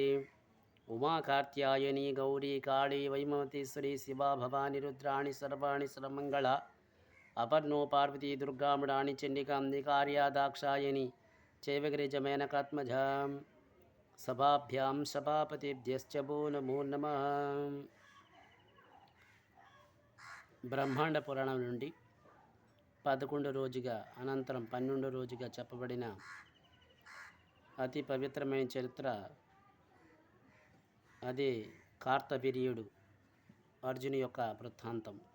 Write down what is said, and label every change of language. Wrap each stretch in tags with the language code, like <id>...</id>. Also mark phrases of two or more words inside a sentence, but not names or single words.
<sa>उमा कात्यायनी गौरी काली वैमवती श्री शिवा भवानी रुद्राणि सर्वाणि सर्वमङ्गला। अपर्णो पार्वती दुर्गा मृडानि चण्डिकाम्बिका दाक्षायणी चैव गिरिजमेनकात्मजां सभाभ्यां सभापतिभ्यश्च वो नमो नमः।</sa> <te>బ్రహ్మాండ పురాణం నుండి 11 రోజుగా అనంతరం 12 రోజుగా చెప్పబడిన అతి పవిత్రమైన చరిత్ర అదే కార్తవీర్యుడు అర్జుని యొక్క వృత్తాంతం.</te>